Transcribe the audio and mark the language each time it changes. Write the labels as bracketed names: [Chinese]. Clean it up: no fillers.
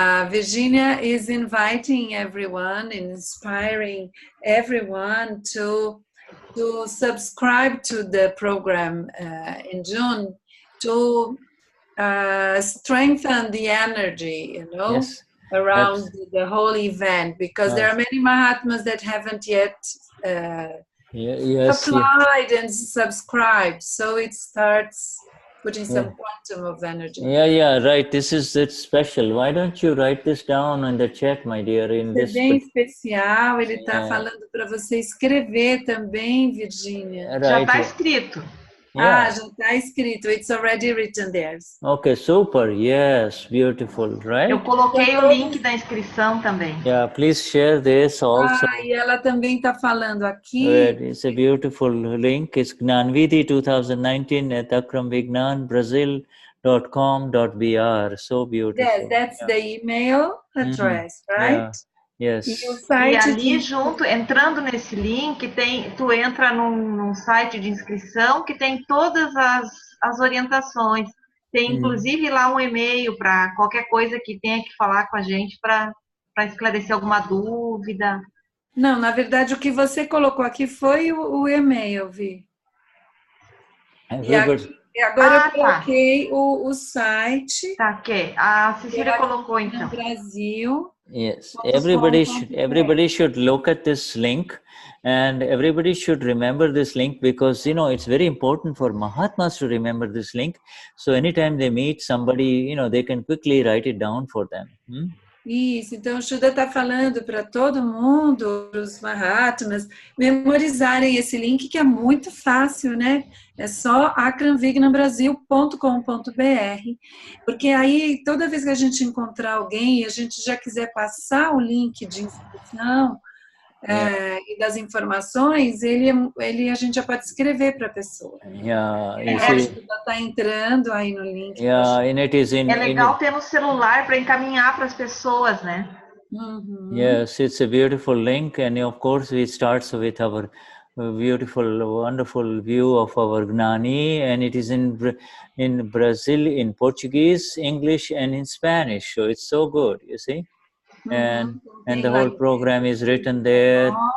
[English] Virginia is inviting everyone, inspiring everyone to subscribe to the program in June to strengthen the energy, you know, around the whole event, because there are many Mahatmas that haven't yet applied and subscribed, so it starts putting some quantum of energy. Yeah, right. It's special. Why don't you write this down in the chat, my dear? [Portuguese] É bem especial. Ele está falando para você escrever também, Virginia. [English] Right. [Portuguese] Já está escrito. Já está escrito. [English] It's already written there. Okay, super. Yes, beautiful, right? [Portuguese] Eu coloquei o link da inscrição também. [English] Yeah, please share this also. [Portuguese] E ela também está falando aqui. [English] It's a beautiful link. It's Gnan Vidhi 2019 at Akram Vignan, Brazil.com.br. So beautiful. Yes, that's the email address, right? Yes. [Portuguese] E ali junto, entrando nesse link, tu entra num site de inscrição que tem todas as orientações. Tem inclusive lá um e-mail para qualquer coisa que tenha que falar com a gente para esclarecer alguma dúvida. Não, na verdade o que você colocou aqui foi o e-mail, Vi. E agora eu coloquei o site. Tá, ok. A Cecília colocou então. No Brasil. [English] Yes, everybody should look at this link, and everybody should remember this link, because it's very important for Mahatmas to remember this link. So anytime they meet somebody, they can quickly write it down for them. [Portuguese] Isso, então o Shuddha está falando para todo mundo, para os Mahatmas, memorizarem esse link, que é muito fácil, né? É só akramvignanbrasil.com.br, porque aí toda vez que a gente encontrar alguém e a gente já quiser passar o link de inscrição e das informações, a gente já pode escrever para a pessoa. Está entrando aí no link. É legal ter no celular para encaminhar para as pessoas, né? [English] Yes, it's a beautiful link, and of course it starts with our beautiful, wonderful view of our Gnani, and it is in Brazil, in Portuguese, English, and in Spanish. So it's so good, you see. And the whole program is written there.